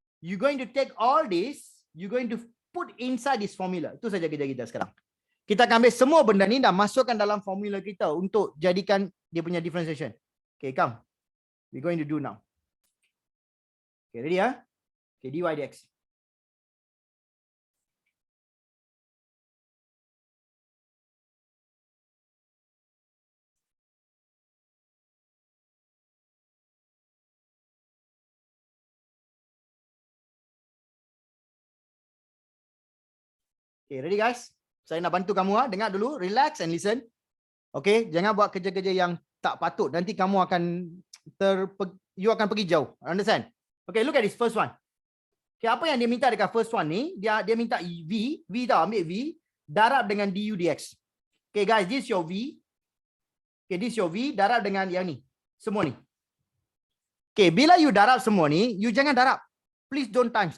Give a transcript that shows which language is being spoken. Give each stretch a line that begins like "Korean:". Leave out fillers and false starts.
English: You going to take all this, you going to put inside this formula.
Malay: Itu saja kerja kita sekarang. Kita akan ambil semua benda ni dan masukkan dalam formula kita untuk jadikan dia punya differentiation.
English: Okay, come. We're going to do now. Okay, ready ya? Okay, dy dx. Okay, ready guys?
Malay: Saya nak bantu kamu, dengar dulu,
English: relax and listen.
Malay: Okay, jangan buat kerja-kerja yang tak patut. Nanti kamu akan you akan pergi jauh.
English: Understand? Okay, look at this first one.
Malay: Okay, apa yang dia minta dekat first one ni? Dia minta V tau, ambil V, darab dengan du dx.
English: Okay guys, this is your V. Okay, this is your V,
Malay: darab dengan yang ni. Semua ni. Okay, bila you darab semua ni, you jangan darab.
English: Please don't times.